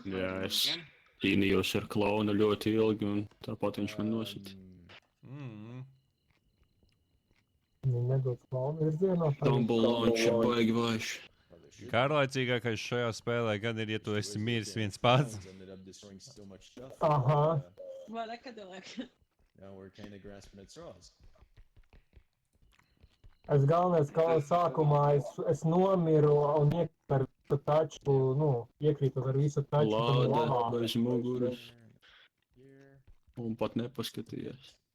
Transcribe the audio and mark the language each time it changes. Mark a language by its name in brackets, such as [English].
[Latvian] Jā, es [English] Again? [Latvian] cīnījos ar klaunu ļoti ilgi, un tāpat viņš man nosita. Viņi nedod klaunu virzienā. Tumble launch ir baigi vājš. Garlaicīgākais šajā spēlē gan ir, ja tu esi miris viens pats. [English] Ended up destroying so much stuff. Aha. Well, that could do like. Now we're kind of grasping at straws. [Latvian] Es galvenais, ka sākumā es nomiru un iekrītu ar visu taču, iekrītu ar visu taču. Lāde bez muguras. Un pat nepaskatījās.